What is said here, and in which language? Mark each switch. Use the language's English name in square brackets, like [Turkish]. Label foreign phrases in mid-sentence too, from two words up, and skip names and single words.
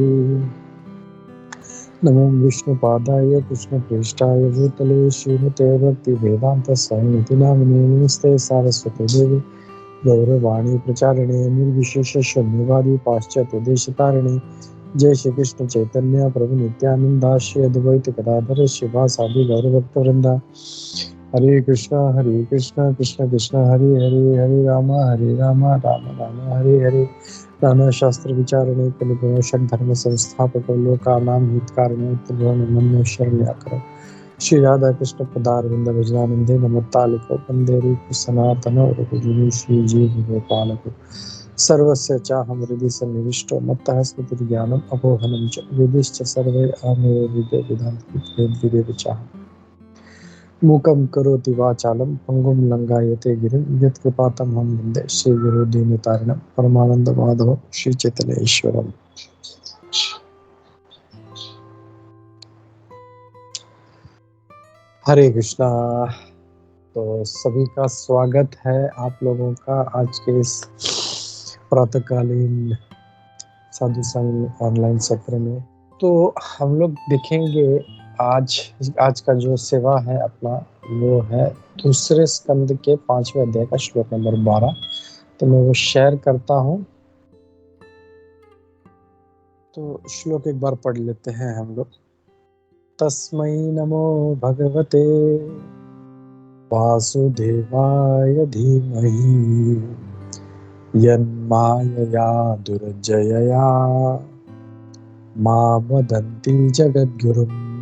[Sanskrit] नमो विष्णुपादाय कृष्णप्रेष्ठाय भूतले श्रीमते भक्तिवेदान्तस्वामिनिति नामिने नमस्ते सारस्वती देवी गौरवाणी प्रचारिणे निर्विशेष शून्यवादी पाश्चात्य देशतारिणे। जय श्री कृष्ण चैतन्य प्रभु नित्यानंद श्री अद्वैत गदाधर शिवासादि गौरभक्तवृंदा। हरे कृष्ण कृष्ण कृष्ण हरे हरे हरे राम राम राम हरे हरे। नाना शास्त्र विचारणे कलिप्रमोशन धर्म संस्थापक लोकानां हितकारिणे त्रिभुवन शरण्याकर श्री राधा कृष्ण पदारविंद भजनानंदे नमतालिको वंदे रूप सनातन रूपजुनि श्री जीव गोपालको सर्वस्य चाहं हृदि सन्निविष्टो मत्तः स्मृतिर्ज्ञानम् अपोहनं च वेदिश्च सर्वे अहमेव वेदान्त चाहम्। मूकं करोति वाचालं पंगुं लंघयते गिरिं यत्कृपातमहं वन्दे श्रीगुरो दीनतारिणं परमानंद माधव श्री चैतन्य ईश्वरम्। हरे कृष्णा। [Hindi] तो सभी का स्वागत है आप लोगों का आज के इस प्रातःकालीन साधु संग ऑनलाइन सत्र में। तो हम लोग देखेंगे आज का जो सेवा है अपना वो है दूसरे स्कंद के 5वें अध्याय का श्लोक नंबर 12। तो मैं वो शेयर करता हूँ। तो श्लोक एक बार पढ़ लेते हैं हम लोग। [Sanskrit] तस्मै नमो भगवते वासुदेवाय धीमहि यन्मायया दुर्जयया मां वदन्ति जगद्गुरुम्।